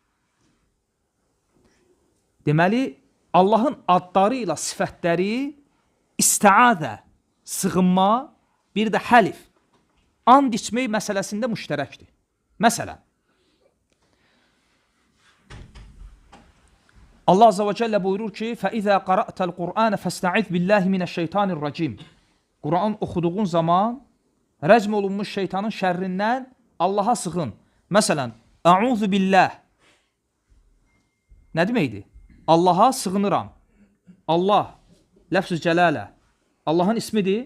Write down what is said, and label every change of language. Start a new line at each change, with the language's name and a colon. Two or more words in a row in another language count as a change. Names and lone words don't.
Azerbaijani: Deməli, Allahın adları ilə sifətləri isti'azə, sığınma, bir də həlif, and içmək məsələsində müştərəkdir. Məsələn, Allah
Arabic: عز وجل
Azerbaijani: buyurur ki,
Arabic: فَإِذَا قَرَأْتَ الْقُرْآنَ فَاسْتَعِذْ بِاللّٰهِ مِنَ الشَّيْطَانِ الرَّجِيمِ.
Azerbaijani: Quran oxuduğun zaman rəcm olunmuş şeytanın şərrindən Allaha sığın. Məsələn,
Arabic: أعوذ بالله.
Azerbaijani: Nə deməkdir? Allaha sığınıram. Allah, ləfz-i cəlalə. Allahın ismidir.